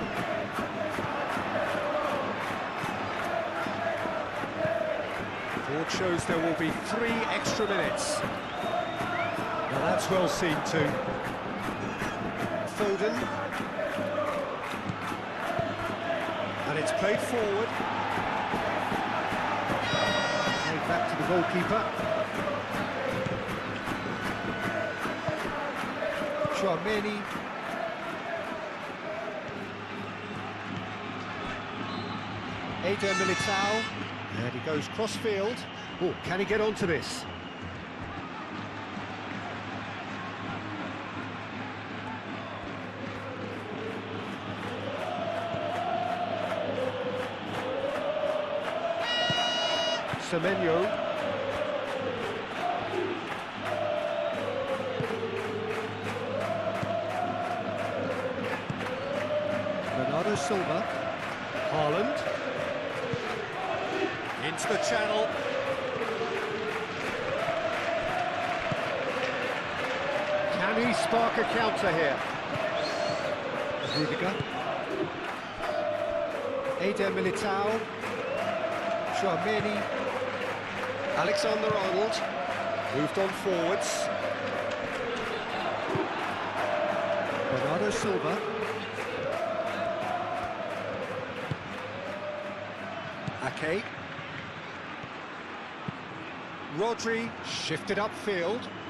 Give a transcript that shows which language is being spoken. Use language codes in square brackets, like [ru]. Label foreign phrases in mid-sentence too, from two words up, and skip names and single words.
[en] Board shows there will be 3 extra minutes. Now that's well seen too. Foden. And it's played forward. Played back to the goalkeeper. Tchouaméni. Eder Militao. And he goes cross-field. Oh, can he get onto this? Semenyo. Bernardo Silva. Haaland. Into the channel. Can he spark a counter here? Rudiger. Eder Militao. Tchouaméni. Alexander-Arnold. Moved on forwards. Bernardo Silva. Ake. Rodri shifted upfield.